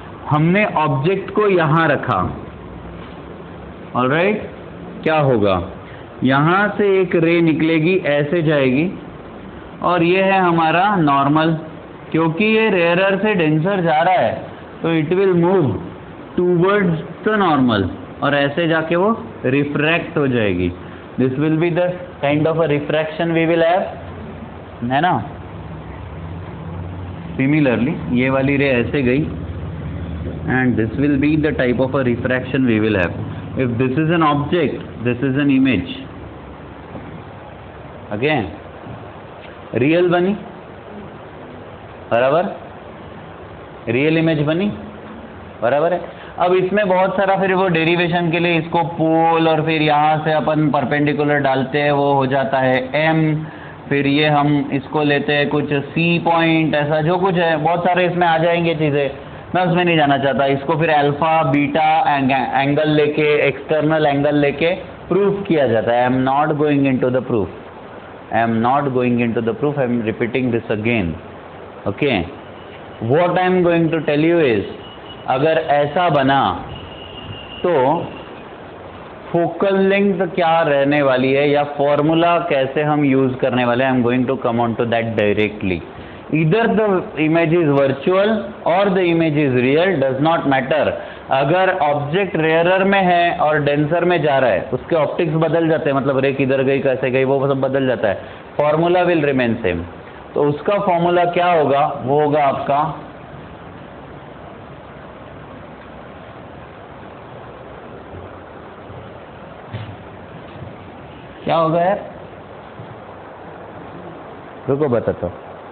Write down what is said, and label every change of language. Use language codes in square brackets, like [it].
[hi] हमने ऑब्जेक्ट को यहां रखा, ऑलराइट, क्या होगा, यहां से एक रे निकलेगी, ऐसे जाएगी, और ये है हमारा नॉर्मल, क्योंकि ये रेयरर से डेंसर जा रहा है तो [en] it will move towards the normal [hi] और ऐसे जाके वो रिफ्रैक्ट हो जाएगी। [en] This will be the kind of a refraction we will have, है ना। Similarly [hi] ये वाली रे ऐसे गई [en] and this will be the type of a refraction we will have. If this is an object, this is an image. [hi] Okay, real बनी बराबर, real image बनी बराबर है। अब इसमें बहुत सारा फिर वो डेरिवेशन के लिए इसको पोल और फिर यहाँ से अपन परपेंडिकुलर डालते हैं, वो हो जाता है m, फिर ये हम इसको लेते हैं कुछ C पॉइंट, ऐसा जो कुछ है बहुत सारे इसमें आ जाएंगे चीज़ें, मैं उसमें नहीं जाना चाहता। इसको फिर अल्फा बीटा एंगल लेके, एक्सटर्नल एंगल लेके प्रूफ किया जाता है। [en] I am not going into the proof, I am not going into the proof, I am repeating this again. Okay, what I am going to tell you is, [hi] अगर ऐसा बना तो focal length क्या रहने वाली है या फॉर्मूला कैसे हम यूज करने वाले हैं। [en] I am going to come on to that directly. Either the image is virtual or the image is real, does not matter. [hi] अगर ऑब्जेक्ट रेयरर में है और डेंसर में जा रहा है, उसके ऑप्टिक्स बदल जाते हैं, मतलब रे किधर गई कैसे गई वो सब बदल जाता है, [en] Formula will remain same. [hi] तो उसका फॉर्मूला क्या होगा, वो होगा आपका क्या होगा यार, रुको बताता हूँ।